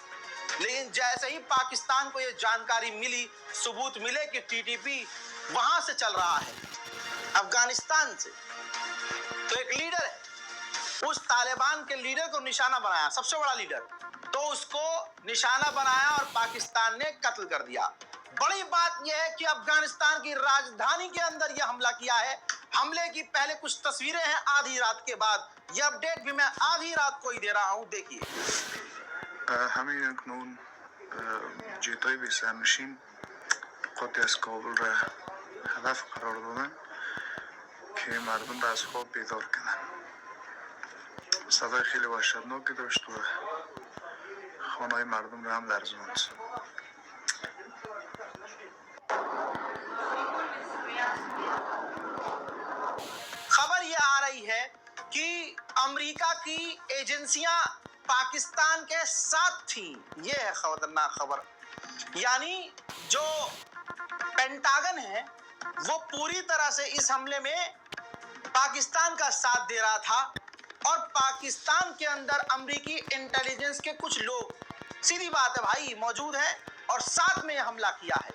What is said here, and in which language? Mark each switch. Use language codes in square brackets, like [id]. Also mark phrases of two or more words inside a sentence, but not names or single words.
[hi] लेकिन जैसे ही पाकिस्तान को ये जानकारी मिली, सबूत मिले कि TTP वहां से चल रहा है, अफगानिस्तान से, तो एक लीडर है, उस तालिबान के लीडर को निशाना बनाया, सबसे बड़ा लीडर, तो उसको निशाना बनाया और पाकिस्तान ने कत्ल कर दिया। बड़ी बात यह है कि अफगानिस्तान की राजधानी के अंदर यह हमला किया है। हमले की पहले कुछ तस्वीरें हैं आधी रात के बाद, यह अपडेट भी मैं आधी रात को ही दे रहा हूं, देखिए। [fa] همین اکنون جیتای 20 قطعی از کابل را هدف قرار دادن که مردم را از خواب بیدار کنن. صدای خیلی وحشتناکی داشت و خانه‌های مردم را هم لرزاند. [hi] खबर यह आ रही है कि अमेरिका की एजेंसियां पाकिस्तान के साथ थी। यह है खतरनाक खबर, यानी जो पेंटागन है वो पूरी तरह से इस हमले में पाकिस्तान का साथ दे रहा था, और पाकिस्तान के अंदर अमेरिकी इंटेलिजेंस के कुछ लोग, सीधी बात है भाई, मौजूद हैं और साथ में हमला किया है।